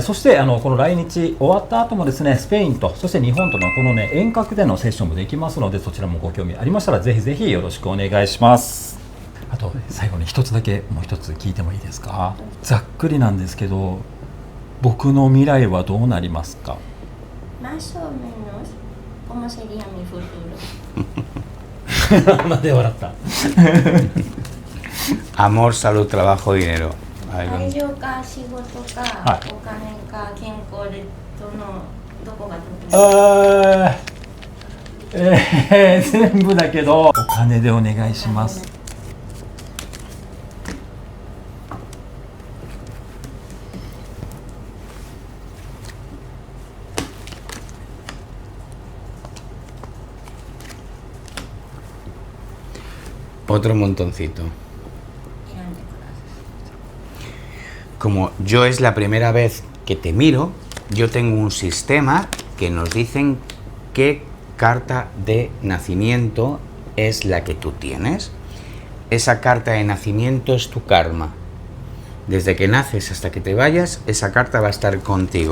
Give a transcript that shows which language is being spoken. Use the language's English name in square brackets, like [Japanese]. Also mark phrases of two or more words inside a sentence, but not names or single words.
[Japanese] そしてこの来日終わった後もですね、スペインとそして日本とのこのね遠隔でのセッションもできますので、そちらもご興味ありましたらぜひぜひよろしくお願いします。あと最後に一つだけもう一つ聞いてもいいですか？ざっくりなんですけど、僕の未来はどうなりますか？ [Spanish] Más o menos, ¿cómo sería mi futuro? [Japanese] なんで笑った？ [Spanish] Amor, salud, trabajo, dinero. [Japanese] 愛情か仕事か、はい、お金か健康でどこが得意？全部だけどお金でお願いします。 [Spanish] Otro montoncito. [Japanese] 選んでください。 [Spanish] Como yo es la primera vez que te miro, yo tengo un sistema que nos dicen qué carta de nacimiento es la que tú tienes. Esa carta de nacimiento es tu karma. Desde que naces hasta que te vayas, esa carta va a estar contigo.